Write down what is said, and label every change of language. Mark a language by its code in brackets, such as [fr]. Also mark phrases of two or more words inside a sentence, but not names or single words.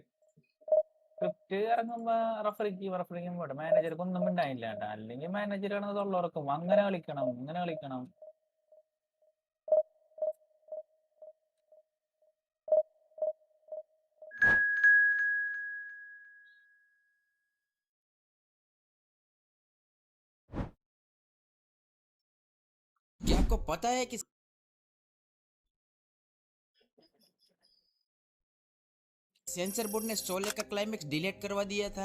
[ml] സ്ക്രിപ്റ്റ് ഇറങ്ങുമ്പോ റഫറിക്കും പോട്ടെ മാനേജർക്ക് ഒന്നും ഉണ്ടായില്ല അല്ലെങ്കിൽ മാനേജർ തൊള്ളറക്കും അങ്ങനെ കളിക്കണം ഇങ്ങനെ കളിക്കണം [hi] क्या आपको पता है कि [en] censor board [hi] ने शोले का क्लाइमेक्स डिलीट करवा दिया था।